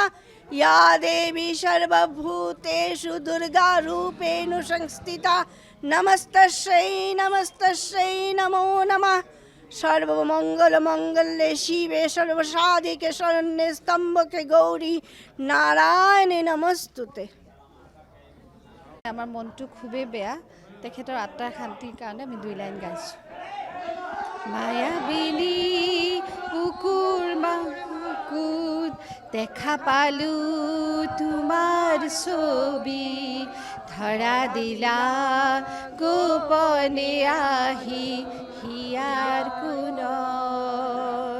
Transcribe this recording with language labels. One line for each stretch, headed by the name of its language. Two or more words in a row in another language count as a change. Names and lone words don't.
Sanskrit: या देवी सर्वभूतेषु दुर्गारूपेण संस्थिता नमस्तस्यै नमस्तस्यै नमो नमः। सर्वमंगल मंगल्ये शिवे सर्वसाधिके शरण्ये स्तम्भके गौरी नारायणी नमस्तुते।
Assamese: আমার মনটো খুবেই বেয়া, তেখেতৰ আত্মাৰ শান্তিৰ কাৰণে আমি 2 লাইন গাইছোঁ। মায়াবিনী বুকুৰ মাকুত দেখা পালো তোমাৰ ছবি, ধৰা দিলা গোপনে আহি হিয়াৰ কোণত।